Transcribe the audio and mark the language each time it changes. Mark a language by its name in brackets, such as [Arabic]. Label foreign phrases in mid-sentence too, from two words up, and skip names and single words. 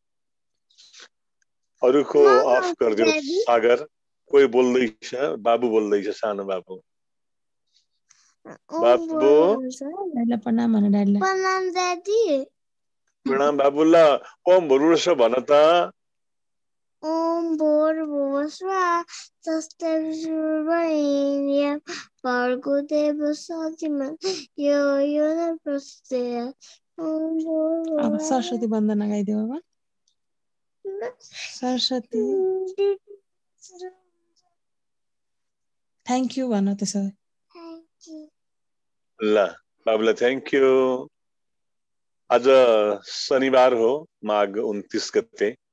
[Nepali] अरूको अफ गरिदिनु सागर। कोही बोल्दैछ, बाबु बोल्दैछ, सानो बाबु। बाबु प्रणाम दादी। प्रणाम बाबु। ल [Sanskrit] ओम भुर्भुवस्सुः [Nepali] भन त। [Sanskrit] ओम भुर्भुवस्सुः स्वस्ति विष्णुर्वरेण्यं भर्गो देवस्य धीमहि यो यो न प्रचोदयात्। [Nepali] अब सरस्वती वन्दना गाइदियो बाबा। सरस्वती [English] thank you [Nepali] भन त्यसो। ल बाबुलाई [English] thank you. [Nepali] आज शनिबार हो, माघ 29 गते।